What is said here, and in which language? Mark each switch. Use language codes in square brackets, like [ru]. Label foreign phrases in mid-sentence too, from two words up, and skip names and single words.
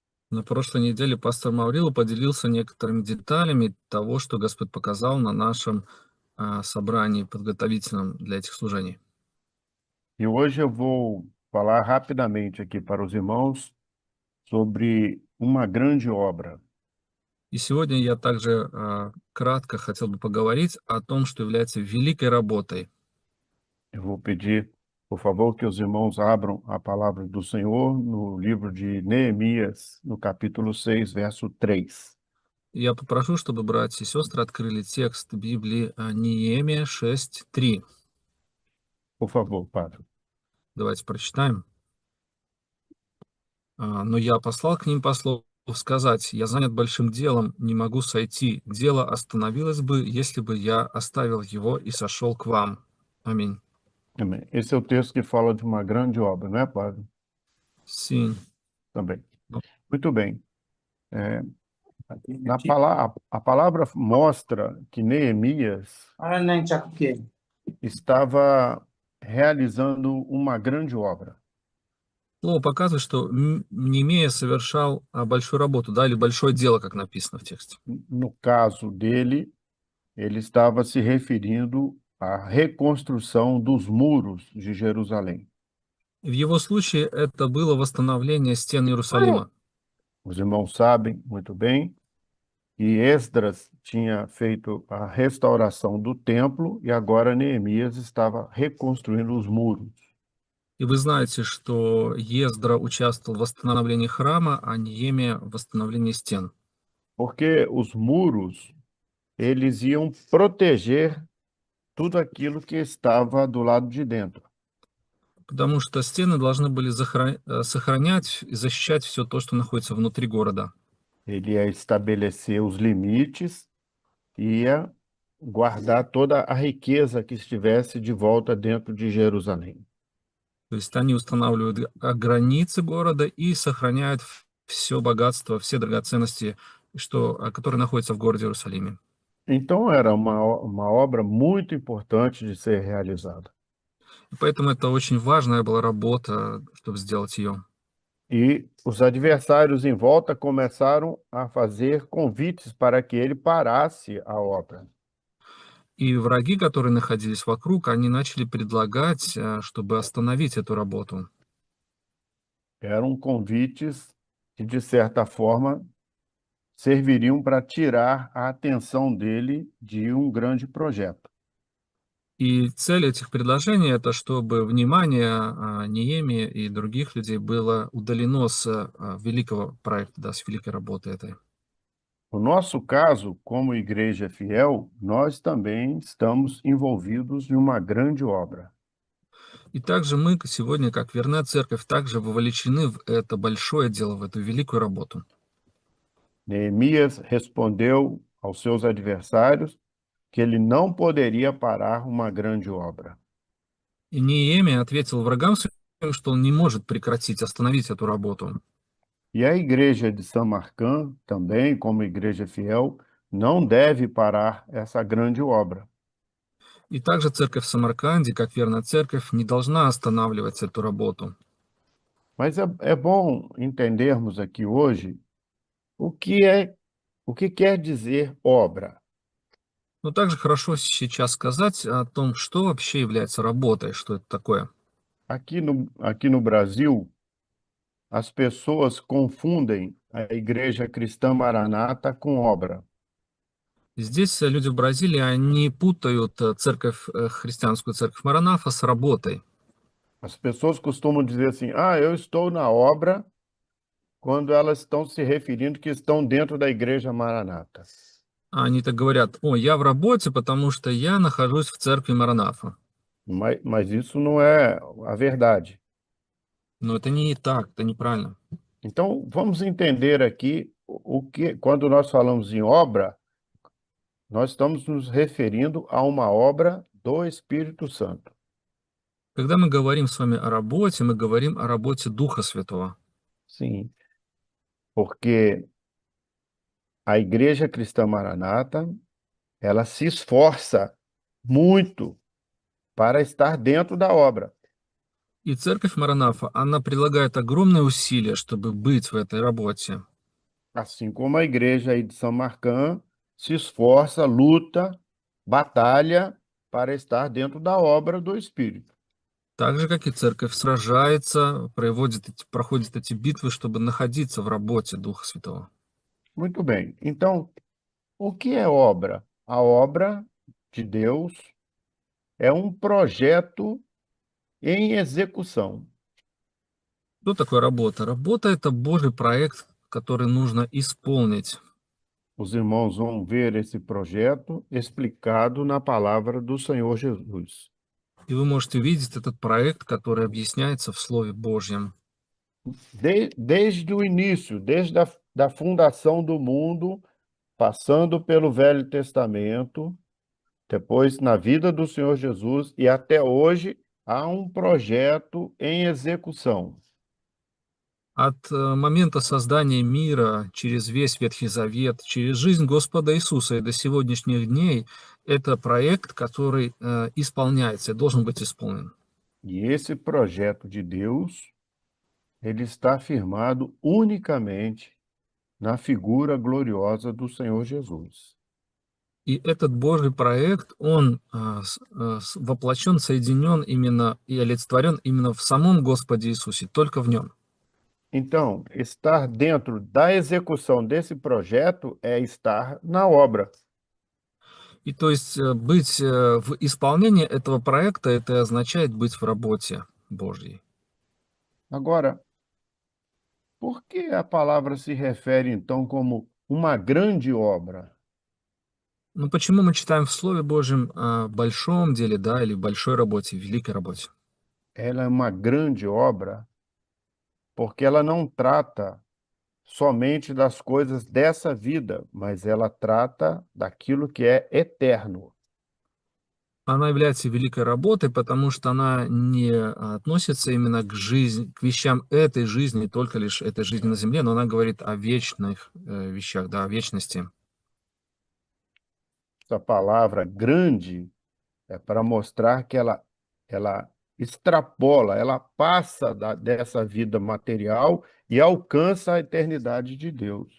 [ru] На прошлой неделе пастор Маврила поделился некоторыми деталями того, что Господь показал на нашем собрании подготовительном для этих служений. [pt] E hoje eu vou falar rapidamente aqui para os irmãos sobre uma grande obra. [ru] И сегодня я также кратко хотел бы поговорить о том, что является великой работой. [pt] Eu vou pedir, por favor, que os irmãos abram a palavra do Senhor no livro de Neemias, no capítulo 6, verso 3. [ru] И я попрошу, чтобы братья и сестры открыли текст Библии Неемия 6:3. [pt] Por favor, Padre. [ru] Давайте прочитаем. «Но я послал к ним послов сказать: я занят большим делом, не могу сойти. Дело остановилось бы, если бы я оставил его и сошел к вам. Аминь». [pt] Amém. Esse é o texto que fala de uma grande obra, não é, Padre? Sim. Também. Muito bem. A palavra mostra que Neemias estava realizando uma grande obra. [ru] Слово показывает, что Неемия совершал большую работу, да, или большое дело, как написано в тексте. [pt] No caso dele, ele estava se referindo à reconstrução dos muros de Jerusalém. [ru] В его случае это было восстановление стен Иерусалима. [pt] Os irmãos sabem muito bem que Esdras tinha feito a restauração do templo e agora Neemias estava reconstruindo os muros. [ru] И вы знаете, что Ездра участвовал в восстановлении храма, а Неемия в восстановлении стен. [pt] Porque os muros, eles iam proteger tudo aquilo que estava do lado de dentro. [ru] Потому что стены должны были сохранять и защищать все то, что находится внутри города. [pt] Ele ia estabelecer os limites e ia guardar toda a riqueza que estivesse de volta dentro de Jerusalém. [ru] То есть они устанавливают границы города и сохраняют все богатство, все драгоценности, которые находятся в городе Иерусалиме. [pt] Então era uma obra muito importante de ser realizada. [ru] И поэтому это очень важная была работа, чтобы сделать ее. [pt] E os adversários em volta começaram a fazer convites para que ele parasse a obra. [ru] И враги, которые находились вокруг, они начали предлагать, чтобы остановить эту работу. [pt] Eram convites que, de certa forma, serviriam para tirar a atenção dele de um grande projeto. [ru] И цель этих предложений — это чтобы внимание Неемии и других людей было удалено с великого проекта, да, с великой работы этой. [pt] No nosso caso, como igreja fiel, nós também estamos envolvidos em uma grande obra. [ru] И также мы сегодня, как верная церковь, также вовлечены в это большое дело, в эту великую работу. [pt] Neemias respondeu aos seus adversários que ele não poderia parar uma grande obra. [ru] И Неемия ответил врагам своим, что он не может прекратить, остановить эту работу. [pt] E a igreja de Samarcã, também, como igreja fiel, não deve parar essa grande obra. [ru] И также церковь в Самарканде, как верная церковь, не должна останавливать эту работу. [pt] Mas é bom entendermos aqui hoje o que quer dizer obra. [ru] Но также хорошо сейчас сказать о том, что вообще является работой, что это такое. [pt] Aqui no Brasil, as pessoas confundem a Igreja Cristã Maranata com obra. [ru] Здесь люди в Бразилии, они путают христианскую церковь Маранафа с работой. [pt] As pessoas costumam dizer assim, eu estou na obra, quando elas estão se referindo que estão dentro da Igreja Maranata. [ru] Они так говорят: о, я в работе, потому что я нахожусь в церкви Маранафа. [pt] Mas isso não é a verdade. [ru] Но это не так, это неправильно. [pt] Então, vamos entender aqui quando nós falamos em obra, nós estamos nos referindo a uma obra do Espírito Santo. [ru] Когда мы говорим с вами о работе, мы говорим о работе Духа Святого. [pt] Sim, porque a Igreja Cristã Maranata, ela se esforça muito para estar dentro da obra. [ru] И церковь Маранафа, она прилагает огромные усилия, чтобы быть в этой работе. [pt] Assim como a igreja aí de São Marcão se esforça, luta, batalha para estar dentro da obra do Espírito. [ru] Так же, как и церковь сражается, проходит эти битвы, чтобы находиться в работе Духа Святого. [pt] Muito bem. Então, o que é obra? A obra de Deus é um projeto em execução. [ru] Что такое работа? Работа — это Божий проект, который нужно исполнить. [pt] Os irmãos vão ver esse projeto explicado na palavra do Senhor Jesus. [ru] И вы можете увидеть этот проект, который объясняется в Слове Божьем. [pt] Desde o início, desde a da fundação do mundo, passando pelo Velho Testamento, depois na vida do Senhor Jesus e até hoje, há um projeto em execução. [ru] От момента создания мира через весь Ветхий Завет, через жизнь Господа Иисуса и до сегодняшних дней, это проект, который исполняется и должен быть исполнен. [pt] E esse projeto de Deus, ele está firmado unicamente na figura gloriosa do Senhor Jesus. [ru] И этот Божий проект, он воплощен, соединен именно и олицетворен именно в самом Господе Иисусе, только в нем. [pt] Então, estar dentro da execução desse projeto é estar na obra. [ru] И то есть быть в исполнении этого проекта, это означает быть в работе Божьей. [pt] Agora, por que a palavra se refere então como uma grande obra? [ru] Но почему мы читаем в Слове Божьем о большом деле, да, или большой работе, великой работе? [pt] Ela é uma grande obra porque ela não trata somente das coisas dessa vida, mas ela trata daquilo que é eterno. [ru] Она является великой работой, потому что она не относится именно к жизни, к вещам этой жизни, только лишь этой жизни на земле, но она говорит о вечных вещах, да, о вечности. [pt] Essa palavra grande é para mostrar que ela extrapola, ela passa dessa vida material e alcança a eternidade de Deus.